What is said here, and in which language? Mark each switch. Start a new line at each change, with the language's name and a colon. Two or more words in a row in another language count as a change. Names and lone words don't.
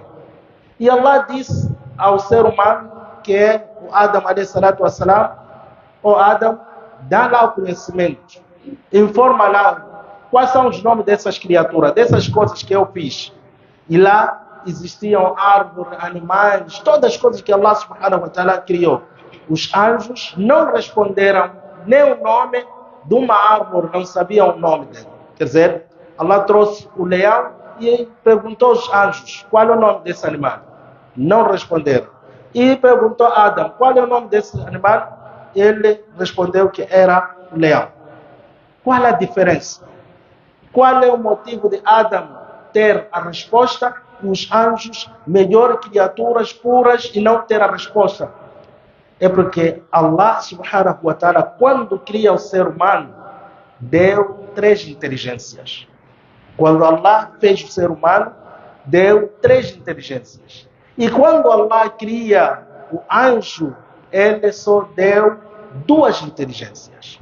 Portuguese: E Allah disse ao ser humano, que é o Adam a.s. ó Adam, dá lá o conhecimento, informa lá quais são os nomes dessas criaturas, dessas coisas que eu fiz. E lá existiam árvores, animais, todas as coisas que Allah
Arabic: سبحانه وتعالى
Portuguese: criou. Os anjos não responderam nem o nome de uma árvore, não sabiam o nome dele. Quer dizer, Allah trouxe o leão e perguntou aos anjos, qual é o nome desse animal? Não responderam. E perguntou a Adam, qual é o nome desse animal? Ele respondeu que era o leão. Qual é a diferença? Qual é o motivo de Adam ter a resposta e os anjos, melhor criaturas puras, e não ter a resposta? É porque Allah
Arabic: سبحانه وتعالى,
Portuguese: quando cria o ser humano, deu 3 inteligências. Quando Allah fez o ser humano, deu 3 inteligências. E quando Allah cria o anjo, ele só deu 2 inteligências.